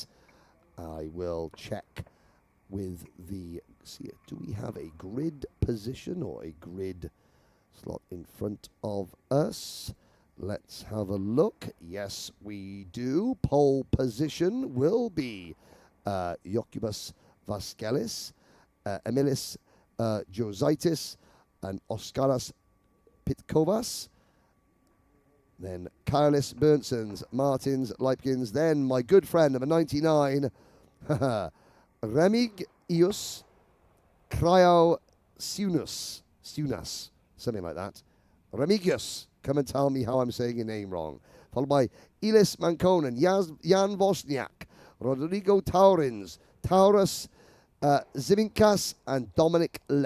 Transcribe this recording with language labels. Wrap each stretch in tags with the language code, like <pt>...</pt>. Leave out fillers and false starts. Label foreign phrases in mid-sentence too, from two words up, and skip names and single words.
<en>I will check with the, see, do we have a grid position or a grid slot in front of us? Let's have a look. Yes, we do. Pole position will be Jokubus Vaskelis, Emilis Jurdzaitis, and Oskaras Pitkovas. Then Karolis Berntsons, Martins Leipkins. Then my good friend, number 99, Remigius Cryosiunus, something like that. Remigius, come and tell me how I'm saying your name wrong. Followed by Ilis Mankonen, Jan Wozniak, Rodrigo Taurins, Taurus Ziminkas, and Dominic Lepp.</en>